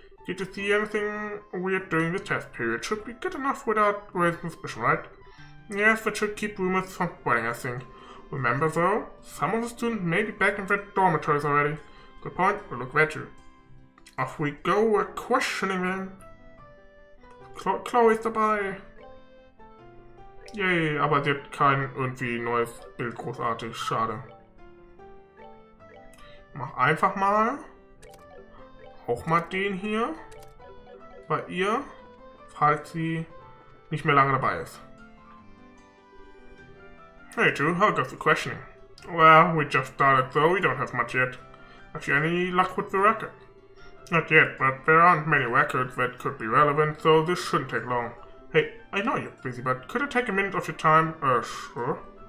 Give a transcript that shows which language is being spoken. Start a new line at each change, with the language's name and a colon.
English: Did you see anything weird during the test period? Should be good enough without raising suspicion, right? Yes, that should keep rumors from spreading, I think. Remember though, some of the students may be back in their dormitories already. Good point, we'll look at you. Off we go, we're questioning them.
German: Kloe ist dabei. Yay, aber sie hat kein irgendwie neues Bild großartig, schade. Mach einfach mal. Auch mal den hier. Bei ihr, falls sie nicht mehr lange dabei ist.
English: Hey Drew, how goes the questioning? Well, we just started so we don't have much yet. Have you any luck with the record? Not yet, but there aren't many records that could be relevant, so this shouldn't take long. Hey, I know you're busy, but could I take a minute of your time? Sure.